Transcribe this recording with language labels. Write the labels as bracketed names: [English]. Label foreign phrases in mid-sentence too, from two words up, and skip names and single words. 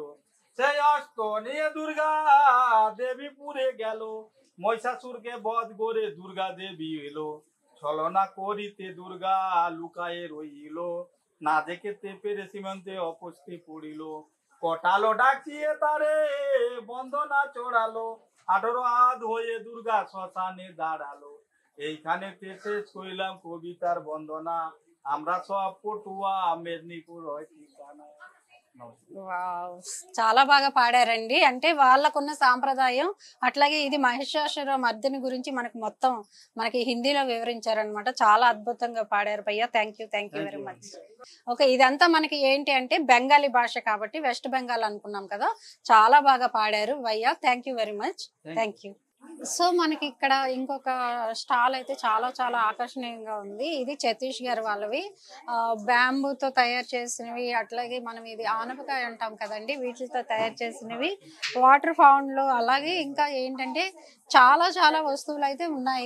[Bangla] সেই অস্ত্র নিয়ে দুর্গা দেবী পুরে গেল, মহিষাসুরকে বধ করে দুর্গা দেবী এলো, ছলনা করিতে দুর্গা লুকায়ে রইল, না দেখতে পেরে সীমান্তে অপস্থে পড়িল, কটালো ডাকিয়ে তারে বন্দনা চড়ালো, 18 হাত হয়ে দুর্গা শ্মশানে দাঁড়ালো। এইখানে শেষ কইলাম কবিতার বন্দনা, আমরা সব পটুয়া মেদিনীপুর হয় ঠিকানা। [Telugu] చాలా బాగా పాడారండి. అంటే వాళ్ళకున్న సాంప్రదాయం అట్లాగే ఇది మహిషాసుర మర్దిని గురించి మనకి హిందీలో వివరించారనమాట. చాలా అద్భుతంగా పాడారు భయ్యా. [English] thank you very much. [Telugu] ఓకే, ఇదంతా మనకి ఏంటి అంటే బెంగాలీ భాష కాబట్టి వెస్ట్ బెంగాల్ అనుకున్నాం కదా, చాలా బాగా పాడారు భయ్యా. [English] thank you very much. thank you. [Telugu] సో మనకి ఇక్కడ ఇంకొక స్టాల్ అయితే చాలా చాలా ఆకర్షణీయంగా ఉంది. ఇది సతీష్ గారు వాళ్ళవి. బ్యాంబూతో తయారు చేసినవి, అట్లాగే మనం ఇది ఆనపకాయ అంటాం కదండి, వీటితో తయారు చేసినవి, [English] water fountains, [Telugu] అలాగే ఇంకా ఏంటంటే చాలా చాలా వస్తువులు అయితే ఉన్నాయి.